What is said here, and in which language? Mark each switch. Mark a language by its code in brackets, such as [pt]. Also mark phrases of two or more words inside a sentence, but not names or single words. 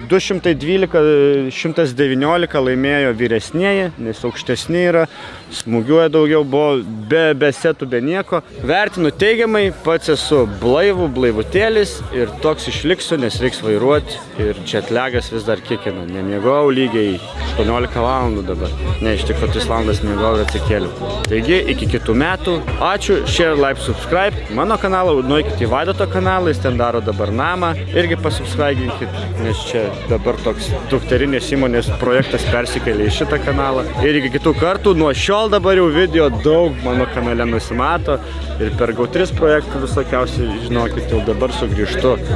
[lt] 212-119 laimėjo vyresnieji, nes aukštesni yra, smūgiuoja daugiau, buvo be setų, be nieko. Vertinu teigiamai, pats esu blaivutėlis ir toks išliksiu, nes reiks vairuoti ir jetlagas vis dar kiekina. Nemiegau lygiai 18 valandų dabar. Ne, iš tikrųjų 3 valandas miegau ir atsikėliau. Taigi, iki kitų metų. Ačiū, [en] share, like, subscribe. [lt] Mano kanalą, nueikite į Vaidoto kanalą, jis ten daro dabar namą. Irgi pasubscribinkit, nes čia dabar toks dukterinės įmonės projektas persikėlė į šitą kanalą. Ir iki kitų kartų, nuo šiol dabar jau video daug mano kanale nusimato. Ir per GO3 projektų visokiausiai, žinokit, jau dabar sugrįžtu.